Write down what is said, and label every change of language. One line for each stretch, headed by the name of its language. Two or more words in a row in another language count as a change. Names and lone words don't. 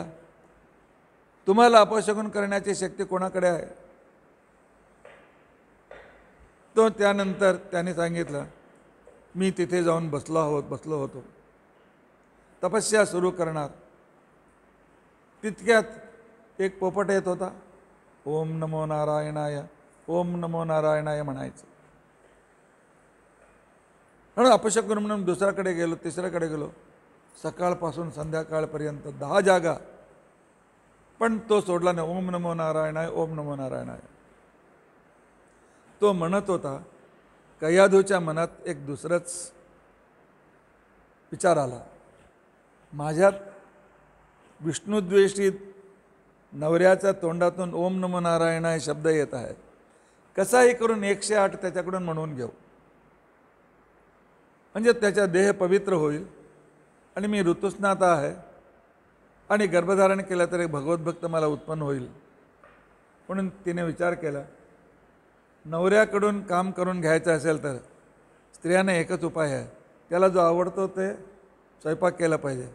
Marathi: तुम्हाला अपशकुन करण्याची शक्ती कोणाकडे आहे? तो त्यानंतर त्याने सांगितलं, मी तिथे जाऊन बसलो होतो, तपस्या सुरू करणार. तितक्यात एक पोपट येत होता,
Sanskrit: ओम नमो नारायणाय, ओम नमो नारायणाय म्हणायचं.
Marathi: म्हणून अपशकुन म्हणून दुसऱ्याकडे गेलो, तिसऱ्याकडे गेलो, सकाळपासून संध्याकाळपर्यंत 10 जागा, पण तो सोडला नाही.
Sanskrit: ओम नमो नारायणाय, ओम नमो नारायणाय.
Marathi: तो म्हणत होता. कयाधूच्या मनात एक दुसरंच विचार आला, माझ्यात विष्णुद्वेषी नवऱ्याच्या तोंडातून
Sanskrit: ओम नमो नारायणाय
Marathi: शब्द येत आहे, कसाही करून 108 त्याच्याकडून म्हणून घेऊ, म्हणजे त्याचा देह पवित्र होईल आणि मी ऋतुस्नात आहे आणि गर्भधारण केला तर एक भगवत भक्त मला उत्पन्न होईल. म्हणून तिने विचार केला, नवऱ्याकडून काम करून घ्यायचं असेल तर स्त्रियांना एकच उपाय आहे, त्याला जो आवडतो ते स्वयंपाक केला पाहिजे.